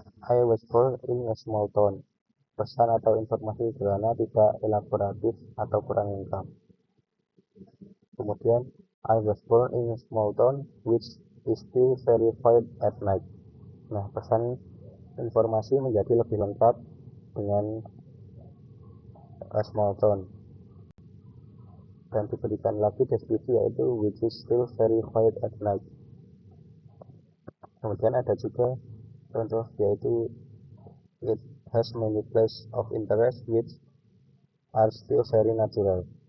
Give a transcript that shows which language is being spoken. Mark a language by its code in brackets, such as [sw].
[en] I was born in a small town. [id] Pesan atau informasi sederhana, tidak elaboratif atau kurang lengkap. [en] Kemudian, I was born in a small town which is still very quiet at night. [id] Nah, pesan informasi menjadi lebih lengkap dengan [en] a small town. [id] Dan diberikan lagi deskripsi yaitu [en] which is still very quiet at night. [id] Kemudian ada juga contoh yaitu [en] it has many places of interest which are still very natural.